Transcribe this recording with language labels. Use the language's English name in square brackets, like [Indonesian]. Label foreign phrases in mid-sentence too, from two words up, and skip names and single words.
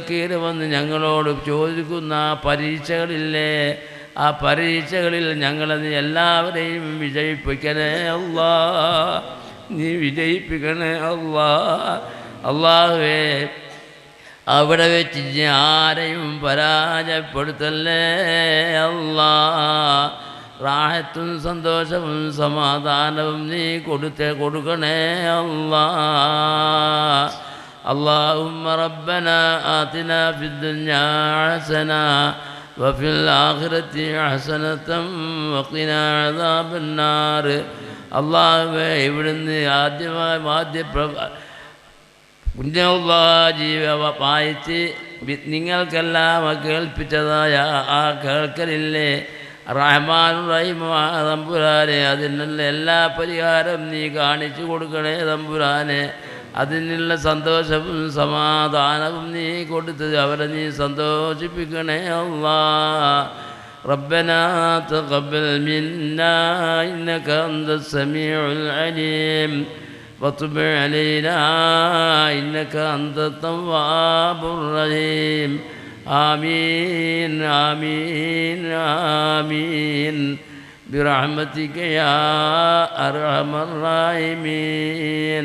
[Malayalam] കീറി വന്ന് ഞങ്ങളോട് ചോദിക്കുന്ന പരീക്ഷകളില്ലേ ആ പരീക്ഷകളിൽ ഞങ്ങളെ നീ എല്ലാവരെയും വിജയിപ്പിക്കണേ അല്ലാ നീ വിജയിപ്പിക്കണേ അല്ലാഹുവേ അവിടെ വെച്ച് ആരെയും പരാജയപ്പെടുത്തല്ലേ അല്ലാ റാഹത്തും സന്തോഷവും സമാധാനവും നീ കൊടുക്കണേ അല്ലാ [Arabic] اللهم ربنا آتنا في الدنيا حسنة وفي الآخرة حسنة وقنا عذاب النار. [Malayalam] അള്ളാഹുവേ, ഇവിടുന്ന് ആദ്യ ജീവ വായിച്ച് നിങ്ങൾക്കെല്ലാം കേൾപ്പിച്ചതായ ആ കേൾക്കലില്ലേ റഹ്മാൻ റഹീമായ തമ്പുരാനെ, അതിനുള്ള എല്ലാ പരിഹാരം നീ കാണിച്ചു കൊടുക്കണേ തമ്പുരാനെ. അതിനുള്ള സന്തോഷവും സമാധാനവും നീ കൊടുത്ത് അവരെ നീ സന്തോഷിപ്പിക്കണേ അല്ലാഹ്. [Arabic] ربنا تقبل منا إنك أنت السميع العليم وتب علينا إنك أنت التواب الرحيم. آمين آمين آمين برحمتك يا أرحم الراحمين.